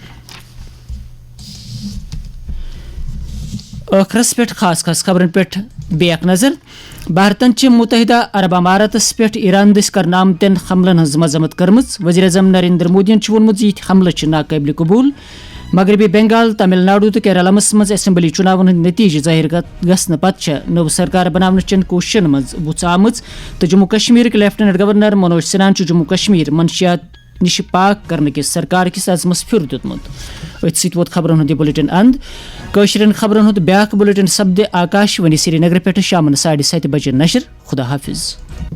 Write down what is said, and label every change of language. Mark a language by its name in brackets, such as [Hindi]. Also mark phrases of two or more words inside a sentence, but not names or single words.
[Kashmiri] ٲخرس پہ خاص خبرن پہ بیک نظر بھارتن متحدہ عرب اماراتس پہ ایران دس کرنا آمتن حملن ہز مذمت کرمز وزیر اعظم نریندر مودین وونمت یہ حملہ ناقابل قبول مغربی بنگال تامل ناڈو تو کیرالمس مز اسمبلی چناون ہند نتیجہ ظاہر گھنہ پتہ نو سرکار بناون چن کوششن مز بُژ آمٕژ تو جموں کشمیر کے لیفٹنٹ گورنر منوج سنہاہن جموں کشمیر منشیات نش پاک کرنے کس سرکار کس عزمس پھر دیتمت ات سۭتۍ ووت خبرن ہند یہ بلیٹن اند کٲشرین خبرن ہند بیاکھ بلیٹن سپدِ آکاشوانی سری نگر پٮ۪ٹھ شامن 7:30 بجے نشر خدا حافظ.